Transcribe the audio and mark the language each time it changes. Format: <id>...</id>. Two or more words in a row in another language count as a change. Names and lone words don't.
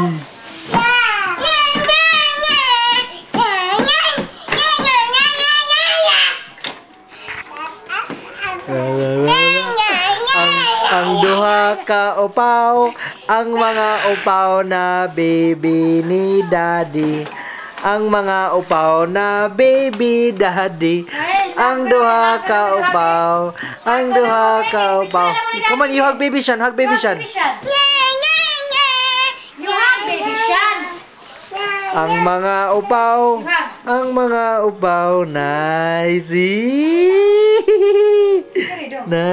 <ceb>Ang duha ka upaw, ang mga upaw na baby ni daddy. Ang mga upaw na baby daddy. Ang duha ka upaw, ang duha ka upaw.</ceb> <en>Come on, you hug baby Sean, hug baby Sean. You hug baby Sean.</en> <ceb>Ang mga upaw, ang mga upaw na</ceb>